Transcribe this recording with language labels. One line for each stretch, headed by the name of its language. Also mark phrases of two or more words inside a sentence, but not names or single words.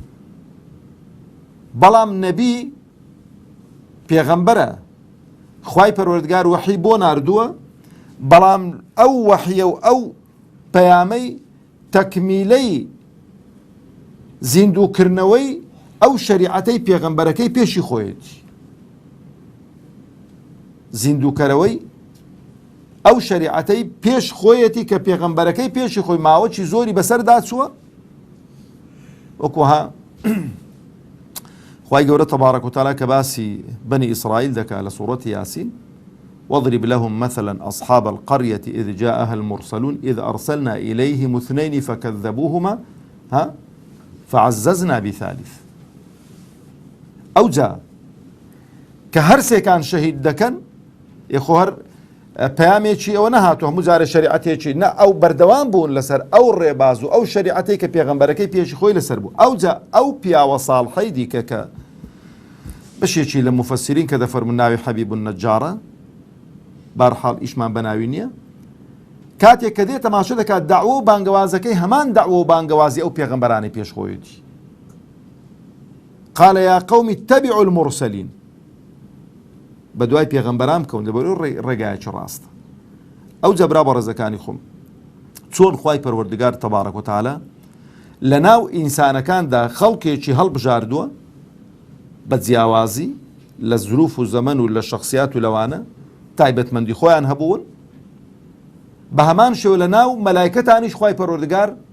Central Kurdish: بەڵام نەبی پێغەمبەرە، خوای پەروەردگار وەحی بۆ ناردووە، بەڵام ئەو وەحیە و ئەو پەیامەی تەکمیلەی زیندووکردنەوەی ئەو شەریعەتەی پێغەمبەرەکەی پێشی خۆیەتی، زیندووکەرەوەی ئەو شەریعەتەی پێش خۆیەتی کە پێغەمبەرەکەی پێشی خۆی ماوەکی زۆری بەسەردا چووە. وەکوها خوای گەورە
Arabic: تەبارەک و تەعالە
Central Kurdish: کە باسی بەنی ئیسرائیل دەکات لە سوورەتی یاسین،
Arabic: واضرب لهم مثلا أصحاب القرية إذ جاءها المرسلون إذ أرسلنا إليهم اثنين فكذبوهما فعززنا بثالث.
Central Kurdish: ئەو جا کە هەرسێکان شەهید دەکەن، یەخۆ هەر پەیامێکی ئەوە نەهاتوە، هەموو جارە شەریعەتێکی نە، ئەو بەردەوام بوون لەسەر ئەو ڕێباز و ئەو شەریعەتەی کە پێغەمبەرەکەی پێشی خۆی لەسەر بوو. ئەو جا ئەو پیاوە ساڵحەی دیکە کە بەشێکی لە مفەسرین کە دەفەرمون ناوی حەبیب النەجارە، بارحاڵ ئیشمان بەناوی نییە، کاتێک کە دێت تەماشا دەکات داعوە و بانگەوازەکەی هەمان داعوە و بانگەوازی ئەو پێغەمبەرانی پێشخۆیەتی.
Arabic: قال يا قوم اتبعوا المرسلين،
Central Kurdish: بدوای پێغەمبەران بکەون لەبەرەوەی ڕێگایەکی ڕاستە. ئەو جەبرا بە ڕێزەکانی خۆم چۆن خوای پەروەردگار
Arabic: تەبارەک و تەعالە
Central Kurdish: لە ناو ئینسانەکاندا خەڵکێکی هەڵبژاردووە بە جیاوازی لە زروف و زەمەن و لە شەخصیات و لەوانە تایبەتمەندی خۆیان هەبوون، بە هەمان شێوە لە ناو مەلایکەتانیش خوای پەروەردگار